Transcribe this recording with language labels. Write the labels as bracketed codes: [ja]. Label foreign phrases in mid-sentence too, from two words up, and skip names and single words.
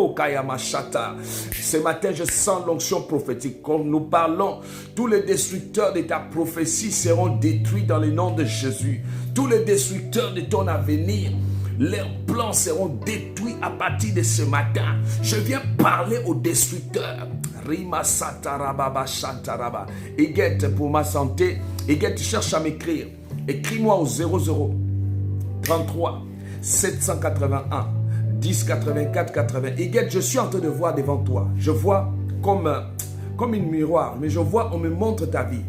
[fr] Ce matin, je sens l'onction prophétique. Quand nous parlons, tous les destructeurs de ta prophétie seront détruits dans le nom de Jésus. Tous les destructeurs de ton avenir, leurs plans seront détruits à partir de ce matin. Je viens parler aux destructeurs. Rima satarababa chantaraba. Iguette pour ma santé. Iguette, cherche à m'écrire. Écris-moi au 00 33 781 10 84 80. Iguette, je suis en train de voir devant toi. Je vois comme une miroir, mais je vois, on me montre ta vie.